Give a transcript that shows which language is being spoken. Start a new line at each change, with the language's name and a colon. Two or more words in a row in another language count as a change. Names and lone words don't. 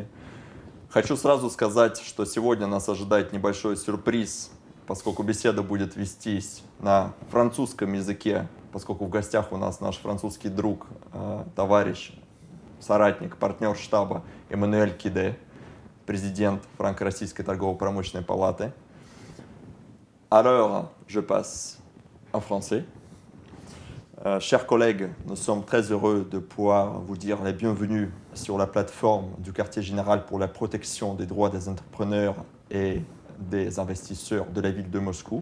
Russian: Хочу сразу сказать, что сегодня нас ожидает небольшой сюрприз, поскольку беседа будет вестись на французском языке, поскольку в гостях у нас наш французский друг, товарищ, соратник, партнер штаба Эммануэль Киде, президент Франко-Российской торгово-промышленной палаты.
French: Alors, je passe en français. Chers collègues, nous sommes très heureux de pouvoir vous dire la bienvenue sur la plateforme du Quartier général pour la protection des droits des entrepreneurs et des investisseurs de la ville de Moscou.